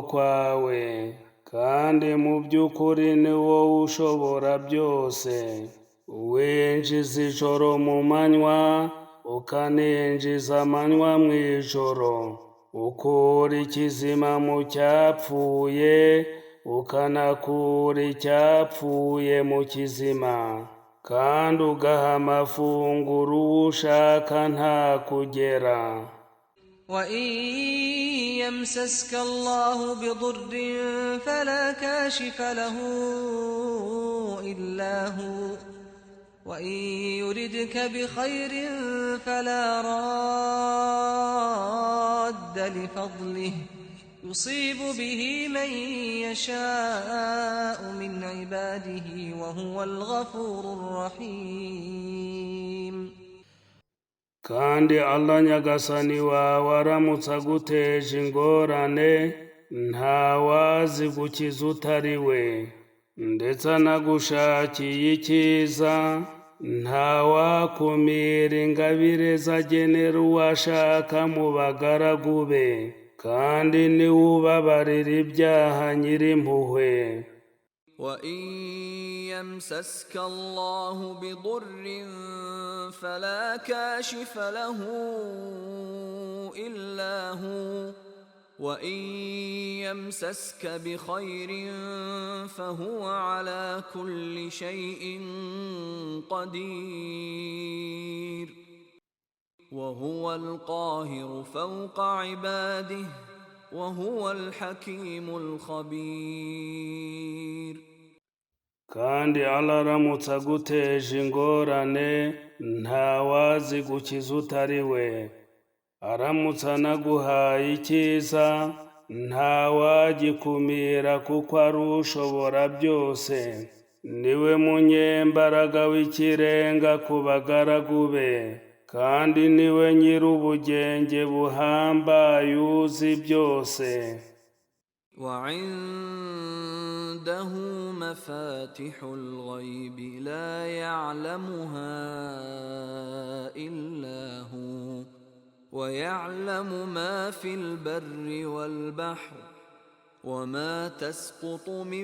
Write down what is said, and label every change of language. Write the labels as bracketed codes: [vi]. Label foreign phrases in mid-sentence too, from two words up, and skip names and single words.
[rw] kwawe kandi mu by'ukuri ni wowe ushobora byose winjiza ijoro mu manywa ukaninjiza amanywa mu ijoro ukura ikizima mu cyapfuye ukanakura icyapfuye mu kizima kandi ugaha amafunguro uwo ushaka nta kugera. [ar] وإن يمسسك الله بضر فلا كاشف له إلا هو وإن يردك بخير فلا راد لفضله يصيب به من يشاء من عباده وهو الغفور الرحيم. [rw] kandi Allah nyagasani wawe aramutse aguteje ingorane ntawazi gukiza utari we ndetse anagushakiye icyiza ntawakumira ingabire zagenera uwashaka mu bagaragu be kandi niwe ubabarira ibyaha nyir'impuhwe. [ar] وإن يمسسك الله بضر فلا كاشف له إلا هو وإن يمسسك بخير فهو على كل شيء قدير وهو القاهر فوق عباده وهو الحكيم الخبير. [rw] kandi Allah aramutse aguteje ingorane ntawazi gukiza utari we aramutse anaguhaye icyiza ntawagikumira kuko ari ushobora byose niwe munyembaraga w'ikirenga ku bagaragu be kandi niwe nyir'ubugenge buhambaye uzi byose. [ar] وعنده مفاتح الغيب لا يعلمها إلا هو ويعلم ما في البر والبحر وما تسقط من